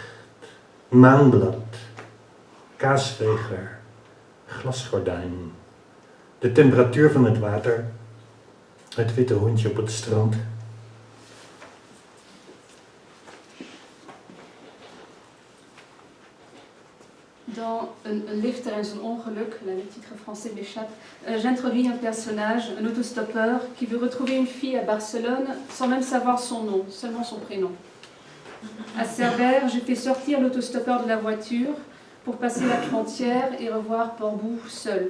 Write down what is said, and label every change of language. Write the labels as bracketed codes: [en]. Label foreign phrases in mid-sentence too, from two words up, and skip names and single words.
[nl] Maanblad, kaasveger, glasgordijn. De temperatuur van het water, het witte hondje op het strand. Dans een lifter en zijn ongeluk, [fr] le titre français m'échappe, j'introduis un personnage, un autostoppeur, qui veut retrouver une fille à Barcelone sans même savoir son nom, seulement son prénom. À Cerbère, j'ai fait sortir l'autostoppeur de la voiture pour passer la frontière et revoir Portbou seul.